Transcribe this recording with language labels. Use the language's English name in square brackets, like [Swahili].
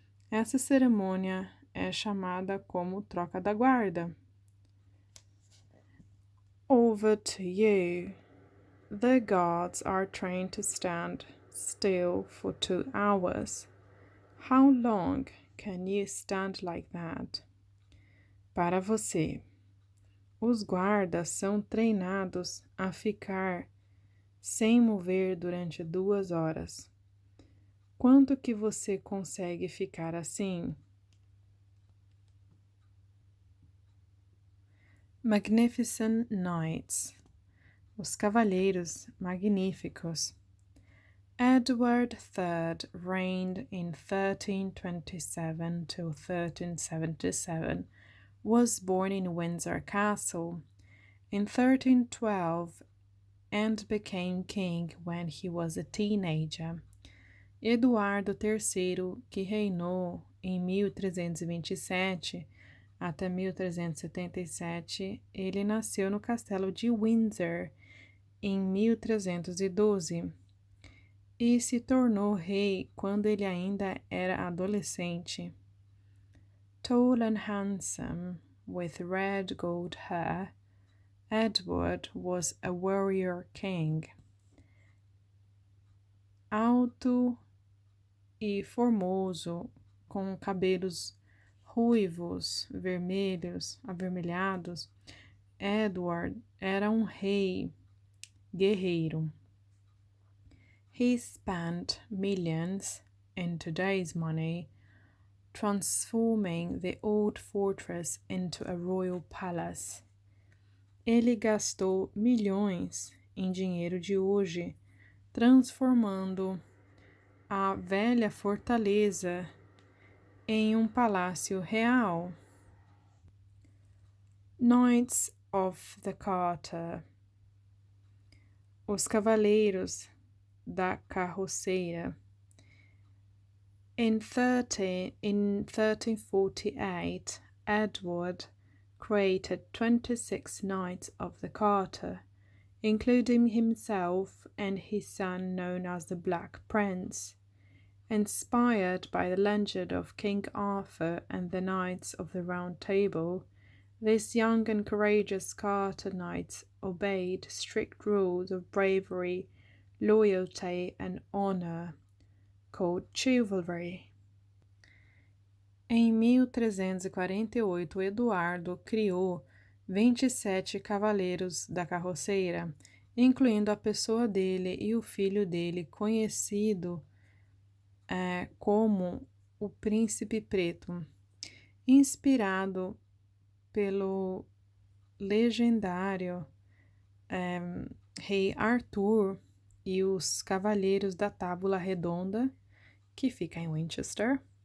[Portuguese] Essa cerimônia é chamada como troca da guarda. [English] Over to you. The guards are trained to stand still for 2 hours. How long can you stand like that? [Portuguese] Para você. Os guardas são treinados a ficar sem mover durante 2 horas. Quanto que você consegue ficar assim? [English] Magnificent Knights. [Portuguese] Os Cavaleiros Magníficos. [English] Edward III reigned in 1327 to 1377, was born in Windsor Castle in 1312 and became king when he was a teenager. [Portuguese] Eduardo III, que reinou em 1327 até 1377, ele nasceu no castelo de Windsor em 1312 e se tornou rei quando ele ainda era adolescente. [English] Tall and handsome, with red gold hair, Edward was a warrior king. [Portuguese] Alto e formoso, com cabelos ruivos, vermelhos, avermelhados, Edward era um rei guerreiro. [English] He spent millions, in today's money, transforming the old fortress into a royal palace. [Portuguese] Ele gastou milhões em dinheiro de hoje, transformando a velha fortaleza em um palácio real. [English] Knights of the Garter. [Portuguese] Os Cavaleiros da Carroceira. [English] In 1348, Edward created 26 Knights of the Garter, including himself and his son known as the Black Prince. Inspired by the legend of King Arthur and the Knights of the Round Table, these young and courageous Garter Knights obeyed strict rules of bravery, loyalty, and honor, called chivalry. [Portuguese] Em 1348, Eduardo criou 27 cavaleiros da carroceira, incluindo a pessoa dele e o filho dele, conhecido como o Príncipe Preto, inspirado pelo legendário rei Arthur e os Cavaleiros da Tábula Redonda, que fica em Winchester.